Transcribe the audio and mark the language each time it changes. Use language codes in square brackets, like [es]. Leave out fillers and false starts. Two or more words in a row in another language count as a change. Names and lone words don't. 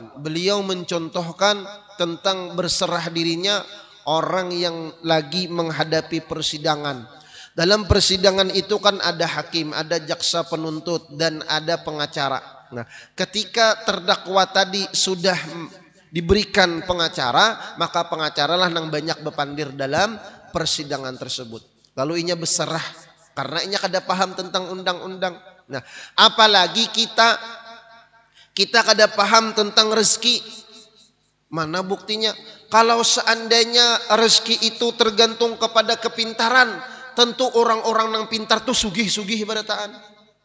[id] Beliau mencontohkan tentang berserah dirinya orang yang lagi menghadapi persidangan. Dalam persidangan itu kan ada hakim, ada jaksa penuntut, dan ada pengacara. Nah, ketika terdakwa tadi sudah diberikan pengacara, maka pengacaralah yang banyak bepandir dalam persidangan tersebut. [bjn] Lalu inya berserah karena inya kada paham tentang undang-undang. Nah, apalagi kita kada paham tentang rezeki. [id] Mana buktinya? Kalau seandainya rezeki itu tergantung kepada kepintaran, tentu orang-orang yang pintar tuh [bjn] sugih-sugih barataan.